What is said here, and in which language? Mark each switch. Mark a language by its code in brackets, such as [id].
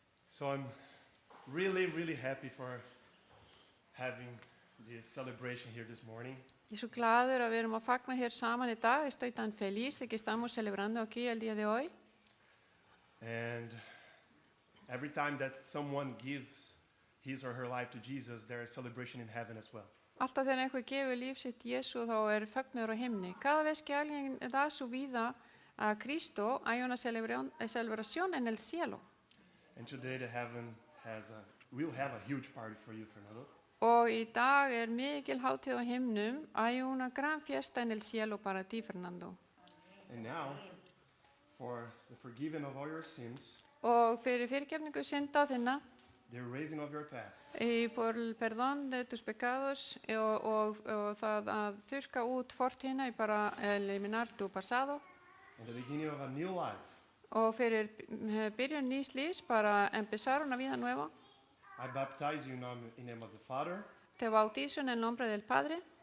[en] So I'm really, really happy for having this celebration here this morning. [is] Ég er svo gladur að við erum að fagna hér saman í dag. [es] Estoy tan feliz de que estamos celebrando aquí el día de hoy. [en] And every time that someone gives his or her life to Jesus, there is celebration in heaven as well. [is] Alltaf þegar einhver gefur líf sitt Jesús þá fögnuður á himni. [es] Cada vez que alguien da su vida a Cristo, hay una celebración en el cielo. [en] And today the heaven will have a huge party for you, Fernando. [is] Og í dag mikil hátíð á himnum. [es] Hay una gran fiesta en el cielo para ti, Fernando. [en] And now, for the forgiving of all your sins, [is] Og fyrir fyrirgefningu synda þinna, [en] the erasing of your past, [es] y por el perdón de tus pecados [is] og það að þurka út fortíðina [es] y para eliminar tu pasado, [en] and the beginning of a new life, [is] og fyrir byrjun nýs lífs [es] para empezar una vida nueva, [en] I baptize you now in the name of the Father, [es] te bautizo en el nombre del Padre,